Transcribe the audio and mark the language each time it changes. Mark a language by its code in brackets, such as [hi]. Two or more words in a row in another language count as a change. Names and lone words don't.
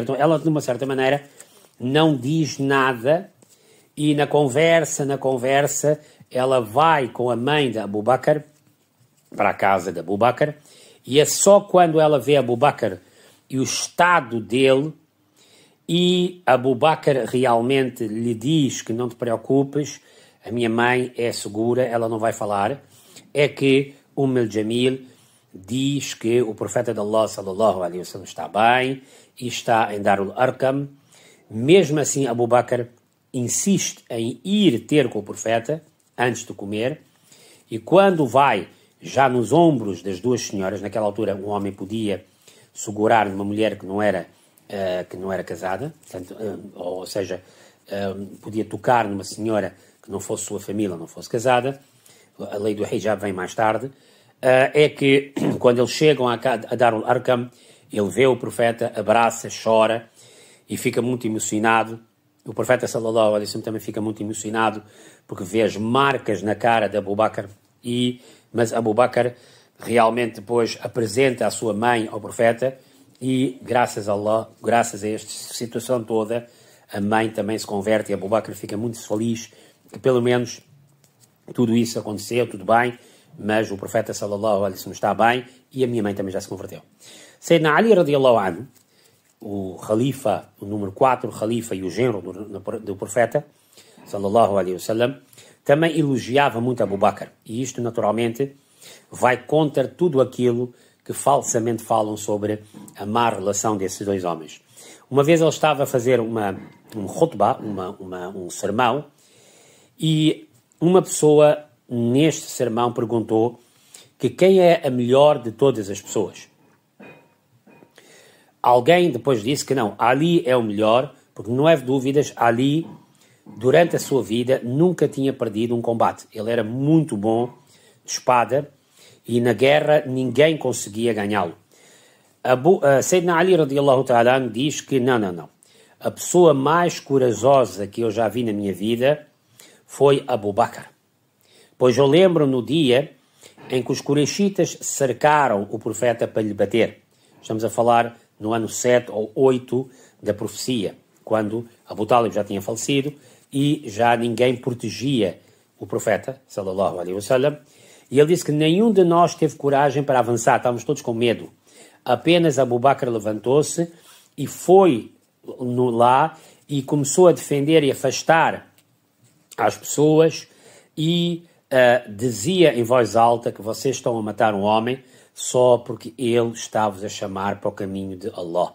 [pt] Então ela, de uma certa maneira, não diz nada, e na conversa, ela vai com a mãe de Abu Bakr para a casa de Abu Bakr, e é só quando ela vê Abu Bakr e o estado dele, e Abu Bakr realmente lhe diz que não te preocupes, a minha mãe é segura, ela não vai falar, é que al-Jamil diz que o profeta de Allah, [ar] صلى الله عليه وسلم, [pt] está bem e está em Darul Arqam. Mesmo assim, Abu Bakr insiste em ir ter com o profeta antes de comer, e quando vai já nos ombros das duas senhoras, naquela altura um homem podia segurar uma mulher que não era casada, portanto, ou seja, podia tocar numa senhora que não fosse sua família, não fosse casada. A lei do hijab vem mais tarde. É que quando eles chegam a Darul Arqam, ele vê o profeta, abraça, chora e fica muito emocionado. O profeta [ar] صلى الله عليه وسلم [pt] também fica muito emocionado porque vê as marcas na cara de Abu Bakr, mas Abu Bakr realmente depois apresenta a sua mãe ao profeta e graças a Allah, graças a esta situação toda, a mãe também se converte e Abu Bakr fica muito feliz que pelo menos tudo isso aconteceu, tudo bem, mas o profeta [ar] صلى الله عليه وسلم [pt] está bem e a minha mãe também já se converteu. [ar] سيدنا علي رضي الله عنه, [pt] o Khalifa, o número 4, o Khalifa e o genro do profeta [ar] صلى الله عليه وسلم, [pt] também elogiava muito Abu Bakr. E isto, naturalmente, vai contra tudo aquilo que falsamente falam sobre a má relação desses dois homens. Uma vez ele estava a fazer um khutbah, um sermão, e uma pessoa neste sermão perguntou que quem é a melhor de todas as pessoas. Alguém depois disse que não, Ali é o melhor, porque não houve dúvidas, Ali, durante a sua vida, nunca tinha perdido um combate. Ele era muito bom de espada e na guerra ninguém conseguia ganhá-lo. Sayyidina Ali [ar] رضي الله تعالى [pt] diz que não. A pessoa mais corajosa que eu já vi na minha vida foi Abu Bakr. Pois eu lembro no dia em que os Qurayshitas cercaram o profeta para lhe bater. Estamos a falar no ano 7 ou 8 da profecia, quando Abu Talib já tinha falecido e já ninguém protegia o profeta, [ar] صلى الله عليه وسلم, [pt] e ele disse que nenhum de nós teve coragem para avançar, estávamos todos com medo. Apenas Abu Bakr levantou-se e foi lá e começou a defender e afastar as pessoas e dizia em voz alta que vocês estão a matar um homem só porque ele está-vos a chamar para o caminho de Allah.